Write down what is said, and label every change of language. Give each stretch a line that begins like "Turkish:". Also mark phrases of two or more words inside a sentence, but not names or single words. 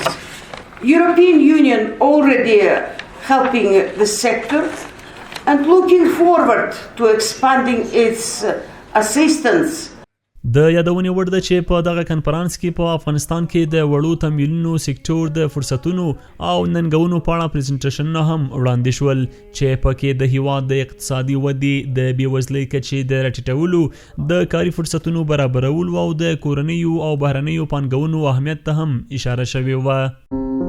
English: European Union already helping the sector and looking forward to expanding its assistance.
Pashto: د یادونې وړ ده چې په دغه کنفرانس کې په افغانستان کې د وړو تمویلونو سکتور د فرصتونو او ننګونو په اړه پریزنټیشنونه هم وړاندې شول چې پکې د هیواد د اقتصادي ودې، د بېوزلۍ کچې د راټیټولو، د کاري فرصتونو برابرولو او د کورنیو او بهرنیو پانګونو اهمیت ته هم اشاره شوې وه.